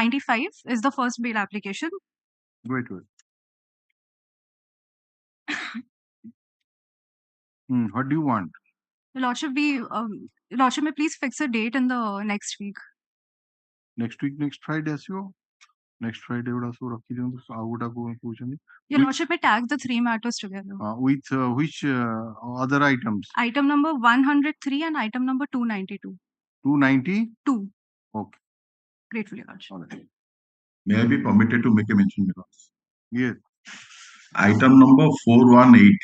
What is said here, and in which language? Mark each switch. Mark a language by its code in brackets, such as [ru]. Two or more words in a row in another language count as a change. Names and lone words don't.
[en] 95 is the first bail application. Wait. What do you want? Your Lordship, Your Lordship may please fix a date in the next week. Next week, next Friday ଆସିବ. Next Friday [or] ଗୁଡା ସବୁ ରଖିଦିଅନ୍ତୁ. ଆଉ ଗୋଟା କହୁଛନ୍ତି. [en] Your Lordship may tag the three matters together. With which other items? Item number 103 and item number 292. 292? Okay. Gratefully, Your Lordship. All right. May I be permitted to make a mention, Your Lords? Yes. Item number 418.